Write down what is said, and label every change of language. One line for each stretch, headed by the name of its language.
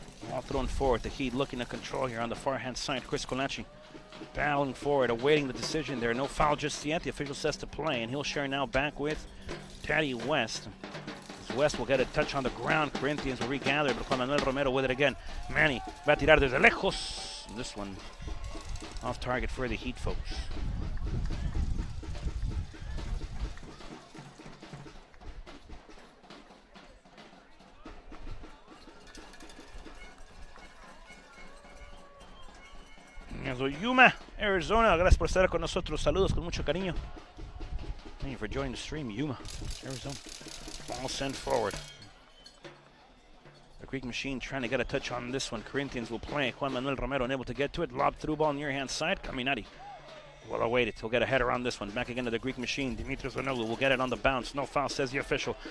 English: Ball thrown forward. The Heat looking to control here on the far-hand side. Chris Colachi battling forward, awaiting the decision there. No foul just yet. The official says to play, and he'll share now back with Taddy West. As West will get a touch on the ground. Corinthians will regather, but Juan Manuel Romero with it again.
Spanish: Manny va a tirar desde lejos.
English: This one off target for the Heat, folks.
Spanish: Yuma, Arizona, gracias por estar con nosotros. Saludos con mucho cariño.
English: Thank you for joining the stream, Yuma, Arizona. Ball sent forward. The Greek Machine trying to get a touch on this one. Corinthians will play. Juan Manuel Romero unable to get to it. Lob through ball near hand side. Caminati will await it. He'll get a header on this one. Back again to the Greek Machine. Dimitrios Vanoglu will get it on the bounce. No foul, says the official.